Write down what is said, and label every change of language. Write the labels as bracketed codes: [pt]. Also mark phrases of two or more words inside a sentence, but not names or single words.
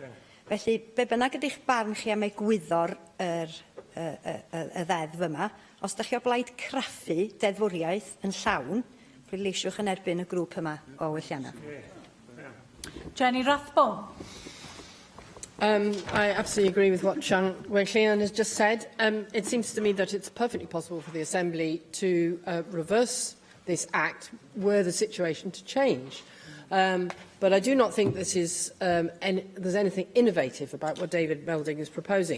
[cy] Felly, be bynnag ydych barn chi am egwyddor y ddeddf yma, os ydych chi o blaid craffu deddfwriaeth yn llawn, pleidleisiwch yn erbyn y grŵp yma o welliannau. [en] Jenny Rathbone. I absolutely agree with what Sian Weillian has just said. It seems to me that it's perfectly possible for the Assembly to reverse this Act were the situation to change. But I do not think this is, there's anything innovative about what David Melding is proposing.